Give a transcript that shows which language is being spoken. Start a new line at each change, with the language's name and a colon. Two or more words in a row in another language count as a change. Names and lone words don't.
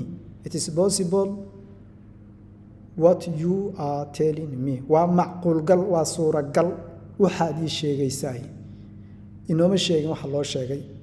English: It is possible what you are telling me.
Somali: Waa macquul gal, waa suuragal waxaad ii sheegaysaa. Inooma sheegin waxa loo sheegay.